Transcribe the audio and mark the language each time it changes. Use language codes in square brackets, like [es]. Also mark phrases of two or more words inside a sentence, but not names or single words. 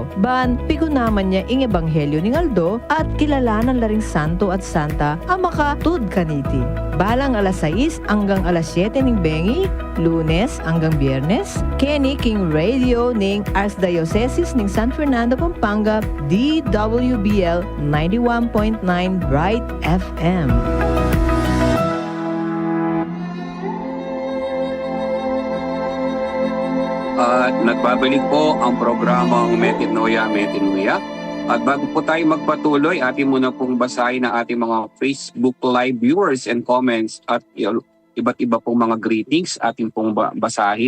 [pam] Ban pigunaman niya ing ebanghelyo ning Aldo at kilalanan laring santo at santa ang makatud kaniti. Balang alas 6 hanggang alas 7 ning bengi, Lunes hanggang Biyernes, Kenny King Radio ning Archdiocese ning San Fernando, Pampanga, DWBL 91.9 Bright FM. [tl] At nagbabalik po ang programang Metinoia. At bago po tayo magpatuloy, atin muna pong basahin ang ating mga Facebook Live [en] viewers and comments [tl] at iba't iba pong mga greetings atin pong basahin.